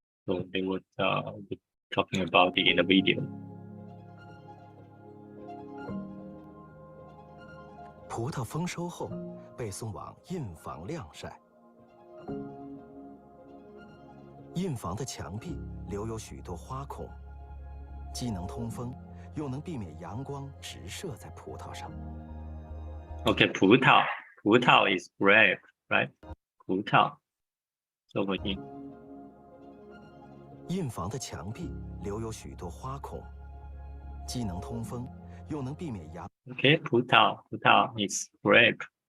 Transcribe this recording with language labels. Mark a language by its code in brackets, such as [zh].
[en] So they were talking about it in the video. [zh] 葡萄丰收后被送往印房晾晒。印房的墙壁留有许多花孔，既能通风，又能避免阳光直射在葡萄上。 [en] Okay, 葡萄 is grape, right? 葡萄 over here. [zh] 印房的墙壁留有许多花孔，既能通风，又能避免阳。 [en] Okay, 葡萄 is grape.